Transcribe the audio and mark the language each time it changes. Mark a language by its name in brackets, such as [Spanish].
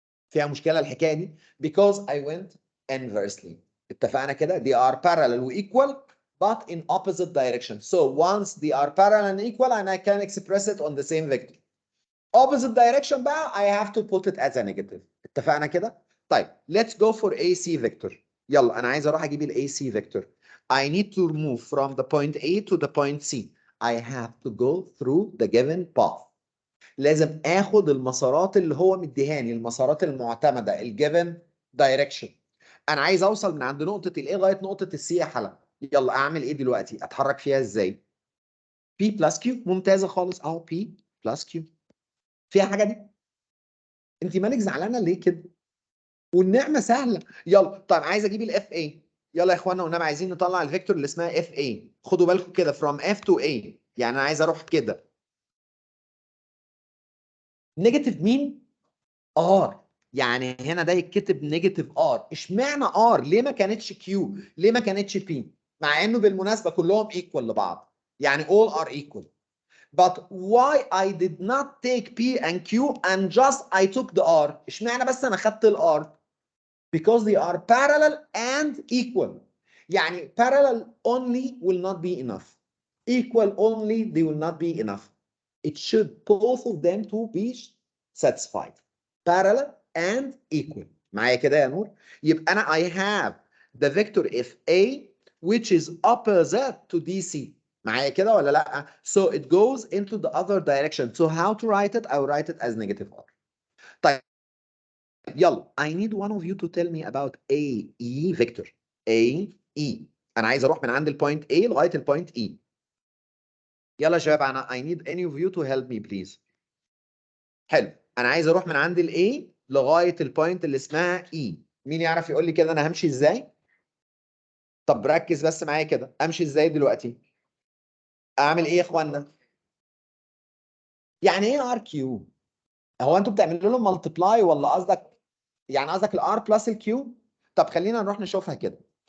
[Arabic] فيها مشكلة الحكاية دي [English] because I went inversely. [Arabic] اتفقنا كده [English] they are parallel و equal but in opposite direction. So once they are parallel and equal and I can express it on the same vector. Opposite direction [Arabic] بقى [English] I have to put it as a negative. [Arabic] اتفقنا كده؟ طيب [English] let's go for AC vector. [Arabic] يلا أنا عايز أروح أجيب ال AC vector. [English] I need to move from the point A to the point C. I have to go through the given path. [Arabic] لازم اخد المسارات اللي هو مديهاني، المسارات المعتمده [English] الجيفن دايركشن. [Arabic] انا عايز اوصل من عند نقطه الايه لغايه نقطه السي يا حلا. يلا اعمل ايه دلوقتي؟ اتحرك فيها ازاي؟ [English] B plus Q. [Arabic] ممتازه خالص اهو [English] B plus Q. [Arabic] فيها حاجه دي؟ انت مالك زعلانه ليه كده؟ والنعمه سهله. يلا طيب عايز اجيب الاف اي. يلا يا اخوانا والنبي عايزين نطلع الفيكتور اللي اسمها اف اي. خدوا بالكم كده [English] from F to A [Arabic] يعني انا عايز اروح كده. نيجاتيف مين؟ ار. يعني هنا ده يتكتب نيجاتيف ار. اشمعنى ار؟ ليه ما كانتش كيو؟ ليه ما كانتش بي؟ مع انه بالمناسبه كلهم ايكوال لبعض. يعني [English] all are equal. But why I did not take P and Q and just I took the R؟ [Arabic] اشمعنى بس انا خدت الار؟ [English] Because they are parallel and equal. [Arabic] يعني [English] parallel only will not be enough. Equal only they will not be enough. It should both of them to be satisfied. Parallel and equal. [Arabic] معايا كده يا نور؟ يبقى أنا [English] I have the vector FA which is opposite to DC. [Arabic] معايا كده ولا لأ؟ [English] So it goes into the other direction. So how to write it? I will write it as negative R. [Arabic] طيب [English] يلا I need one of you to tell me about AE vector. AE. [Arabic] أنا عايز أروح من عند البوينت A لغاية البوينت E. يلا يا شباب أنا [English] I need any of you to help me please. [Arabic] حلو. انا عايز اروح من عند الاي لغايه البوينت اللي اسمها اي. مين يعرف يقول لي كده انا همشي ازاي؟ طب ركز بس معايا كده، امشي ازاي دلوقتي؟ اعمل ايه يا اخوانا؟ يعني ايه ار كيو؟ هو انتوا بتعملوا له ملتبلاي ولا قصدك يعني قصدك الار بلس الكيو؟ طب خلينا نروح نشوفها كده.